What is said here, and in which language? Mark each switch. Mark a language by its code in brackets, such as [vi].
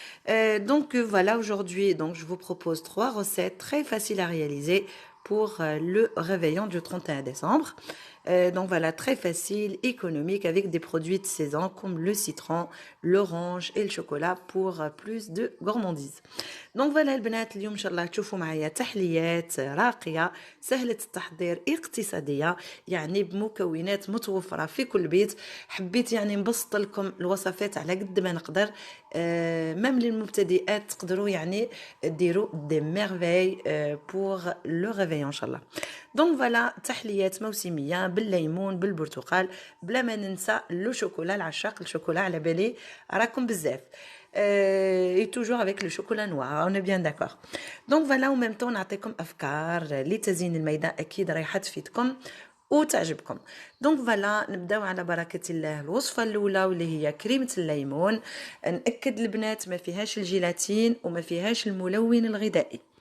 [fr] Voilà, aujourd'hui, je vous propose 3 recettes très faciles à réaliser pour le réveillon du 31 décembre. Donc voilà, très facile, économique, avec des produits de saison comme le citron, l'orange et le chocolat pour plus de gourmandise. Donc voilà [ar] البنات اليوم ان شاء الله تشوفوا معايا تحليات راقيه سهله التحضير اقتصاديه يعني بمكونات متوفره في كل بيت. حبيت يعني نبسط لكم الوصفات على قد ما نقدر. ميم للمبتدئات تقدروا يعني ديروا دي ميرفاي بور لو ريفيون ان شاء الله. دونك فوالا تحليات موسميه بالليمون بالبرتقال بلا ما ننسى لو شوكولا العشاق الشوكولا على بالي راكم بزاف. [fr] Et toujours avec le chocolat noir, on est bien d'accord. Donc voilà, en même temps [ar] نعطيكم افكار لتزيين الميدان اكيد رايحه تفيدكم وتعجبكم. دونك فوالا نبداو على بركه الله. الوصفه الاولى واللي هي كريمه الليمون. ناكد البنات ما فيهاش الجيلاتين وما فيهاش الملون الغذائي.